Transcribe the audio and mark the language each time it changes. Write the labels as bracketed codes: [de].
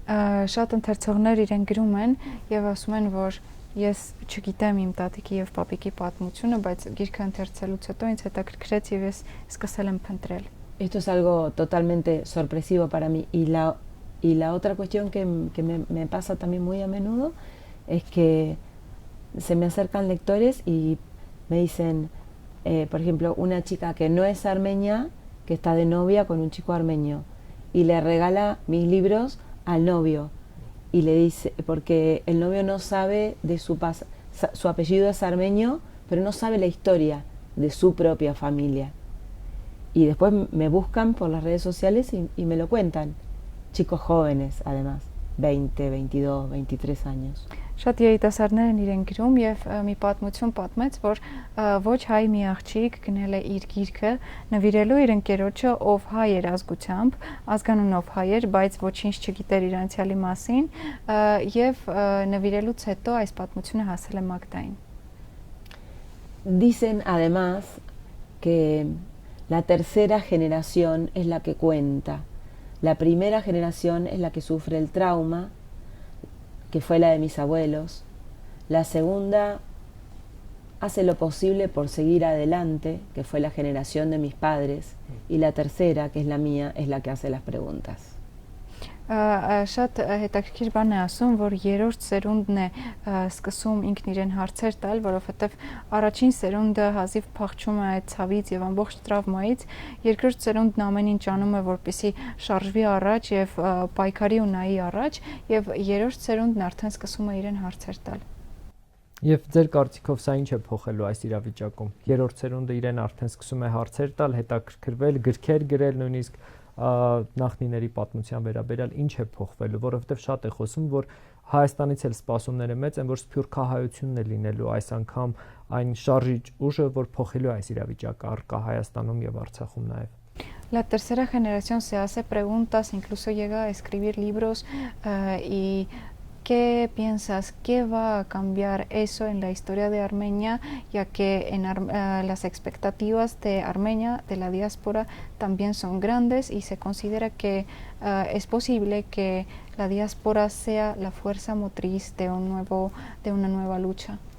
[hy] Շատ ընթերցողներ իրեն գրում են եւ ասում են, որ ես չգիտեմ իմ տատիկի եւ պապիկի պատմությունը, բայց գիրքը ընթերցելուց հետո ինձ հետաքրքրեց եւ ես սկսել եմ փնտրել. [es] Esto es algo totalmente sorpresivo para mí. Y la otra cuestión que me pasa también muy a menudo es que se me acercan lectores y me dicen, por ejemplo, una chica que no es armenia, que está de novia con un chico armenio, y le regala mis libros al novio, y le dice, porque el novio no sabe de su apellido es armenio, pero no sabe la historia de su propia familia. Y después me buscan por las redes sociales y me lo cuentan. Chicos jóvenes, además, 20, 22, 23 años. [hy] Շատ երիտասարդներ են իրեն գրում եւ մի պատմություն պատմեց, որ ոչ հայ մի աղջիկ գնել է իր գիրքը նվիրելու իր ընկերոջը, ով հայ էր ազգությամբ, ազգանունով հայ էր, բայց ոչինչ չգիտեր իր անցյալի մասին, եւ նվիրելուց հետո այս պատմությունը հասել է Մագդային. [es] Dicen además que la tercera generación es la que cuenta. La primera generación es la que sufre el trauma, que fue la de mis abuelos. La segunda hace lo posible por seguir adelante, que fue la generación de mis padres. Y la tercera, que es la mía, es la que hace las preguntas. [hy] Շատ հետաքրքիր բան է ասում, որ երրորդ սերունդն է սկսում ինքն իրեն հարցեր տալ, որովհետև առաջին սերունդը հազիվ փախչում է այդ ցավից եւ ամբողջ տրավմայից, երկրորդ սերունդն ամեն ինչ անում է, որպեսզի շարժվի առաջ եւ պայքարի ու նայի առաջ, եւ երրորդ սերունդն արդեն սկսում է իրեն հարցեր տալ. Եվ ձեր կարծիքով սա ինչ է փոխելու այս իրավիճակում։ Երրորդ սերունդը իրեն արդեն սկսում է հարցեր տալ, հետաքրքրվել, գրքեր գրել, նույնիսկ նախնիների պատմության վերաբերյալ ինչ է փոխվելու, որովհետև շատ է խոսում, որ Հայաստանից էլ սպասումները մեծ են, որ սփյուռքահայությունն է լինելու այս անգամ այն շարժիչ ուժը, որ փոխելու այս իրավիճակը առկա Հայաստանում եւ Արցախում նաեւ. [es] La tercera generación se hace preguntas, incluso llega a escribir libros y ¿qué piensas? ¿Qué va a cambiar eso en la historia de Armenia? Ya que las expectativas de Armenia, de la diáspora, también son grandes y se considera que es posible que la diáspora sea la fuerza motriz de una nueva lucha.